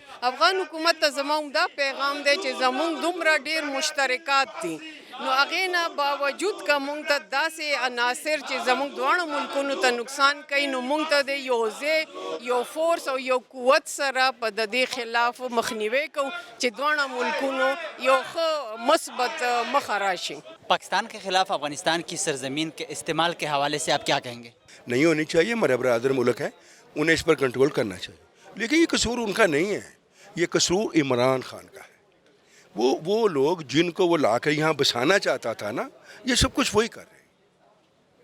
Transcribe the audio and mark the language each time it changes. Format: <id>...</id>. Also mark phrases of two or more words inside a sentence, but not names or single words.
<ps>افغان حکومت ته زما دا پیغام دی چې زمونږ دومره ډېر مشترکات دي، نو هغې نه باوجود که مونږ ته داسې عناصر چې زمونږ دواړو ملکونو ته نقصان کوي، نو مونږ ته د یو ځای یو فورس او یو قوت سره په د دې خلاف مخنیوی کوو چې دواړه ملکونو یو ښه مثبت مخه راشي.</ps> <ur>پاکستان کے خلاف افغانستان کی سرزمین کے استعمال کے حوالے سے آپ کیا کہیں گے؟ نہیں ہونی چاہیے، ہمارا برادر ملک ہے، انہیں اس پر کنٹرول کرنا چاہیے، لیکن یہ قصور ان کا نہیں ہے، یہ قصور عمران خان کا ہے. وہ لوگ جن کو وہ لا کر یہاں بسانا چاہتا تھا نا، یہ سب کچھ وہی کر رہے ہیں.</ur>